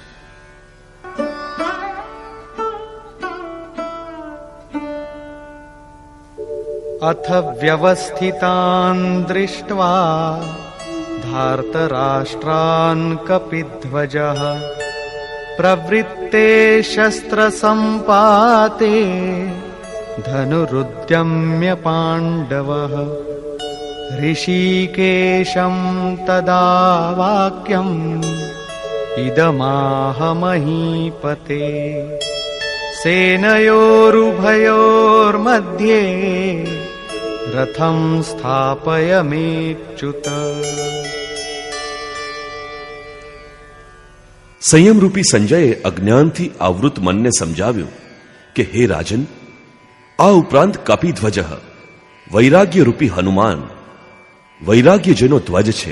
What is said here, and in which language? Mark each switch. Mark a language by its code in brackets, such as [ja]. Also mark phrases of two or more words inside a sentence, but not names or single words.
[sa] અથ વ્યવસ્થિતાન દૃષ્ટ્વા ધાર્તરાષ્ટ્રાન કપિધ્વજઃ પ્રવૃત્તે શસ્ત્ર સંપાતે ધનુરુદ્યમ્ય પાંડવઃ ઋષિકેશં તદા વાક્યં इदमाह महीपते सेनयोरुभयोर्मध्ये रथं स्थापयमेच्युत। [gu] સંયમરૂપી સંજયે અજ્ઞાનથી આવૃત મનને સમજાવ્યું કે હે રાજન, આ ઉપરાંત કપિધ્વજ, વૈરાગ્યરૂપી હનુમાન, વૈરાગ્ય જેનો ધ્વજ છે.